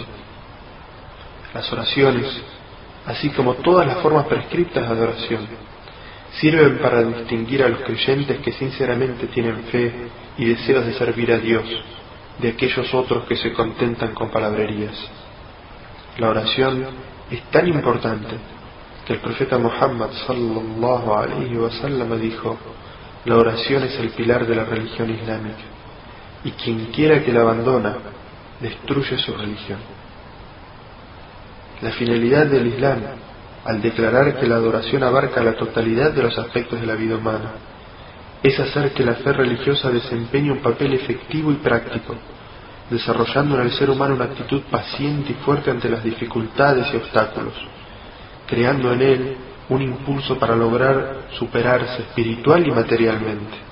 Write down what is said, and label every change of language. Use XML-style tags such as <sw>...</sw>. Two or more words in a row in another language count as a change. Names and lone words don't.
<es>Las oraciones, así como todas las formas prescriptas de adoración, sirven para distinguir a los creyentes que sinceramente tienen fe y deseos de servir a Dios, de aquellos otros que se contentan con palabrerías. La oración es tan importante que el profeta Muhammad</es> <ar>صلى الله عليه وسلم</ar> <es>dijo: la oración es el pilar de la religión islámica, y quien quiera que la abandona, destruye su religión. La finalidad del Islam, al declarar que la adoración abarca la totalidad de los aspectos de la vida humana, es hacer que la fe religiosa desempeñe un papel efectivo y práctico, desarrollando en el ser humano una actitud paciente y fuerte ante las dificultades y obstáculos, creando en él un impulso para lograr superarse espiritual y materialmente.</es>